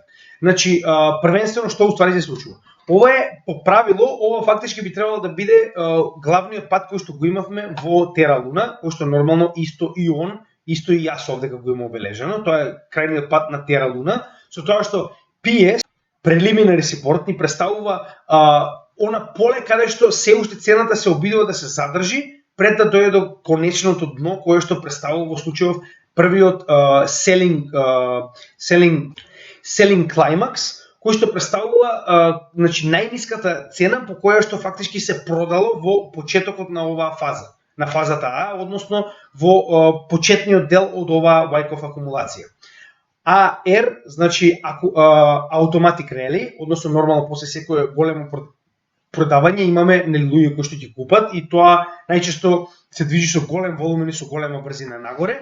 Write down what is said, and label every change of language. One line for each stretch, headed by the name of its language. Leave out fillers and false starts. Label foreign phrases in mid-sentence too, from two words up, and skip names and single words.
Macedonian: Значи, првенствено што уствари се случува. Ова е по правило, ова фактички би требало да биде главниот пат кој што го имавме во Тера Луна, кој што нормално исто и он, исто и јас овде како го имам обележено, тоа е крајниот пат на Тера Луна, со тоа што PS,
English: Preliminary Support,
Macedonian: ни представува она поле каде што се уште цената се обидува да се задржи пред да дојде до конечното дно кое што представува во случајов првиот
English: selling climax,
Macedonian: кој што представува значи најниската цена по која што фактички се продало во почетокот на оваа фаза, на фазата А, односно во почетниот дел од оваа Wyckoff акумулација.
English: AR, значи Automatic Rally,
Macedonian: односно нормално после секое големо продавање имаме луѓе кои што ќе купат и тоа најчесто се движи со голем волумен и со голема брзина нагоре.